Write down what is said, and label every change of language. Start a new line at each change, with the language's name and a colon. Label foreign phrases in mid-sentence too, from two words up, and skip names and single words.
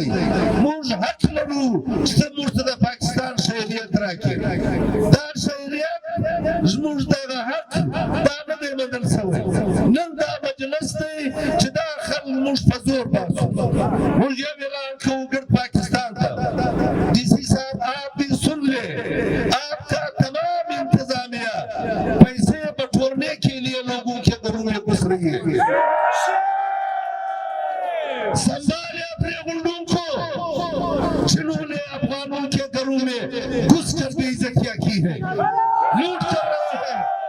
Pashto: موږ حق لرو چې موږ ته د پاکستان شهریت راکړي. دا شهریت زموږ دغه حق دا نه دی منل شوی. نن دا مجلس دی چې دا خلک موږ په زور باسو. موږ یو اعلان کوو ګرد پاکستان ته،
Urdu: ڈی سی صاحب آپ بھی سن لیں، آپ کا تمام انتظامیہ پیسے بٹورنے کے لیے لوگوں کے گھروں میں گھس رہی ہے. سنبھالے اپنے گنڈوں کو جنہوں نے افغانوں کے گھروں میں گھس کر بے عزتیاں کی ہے، لوٹ کر رہے ہیں.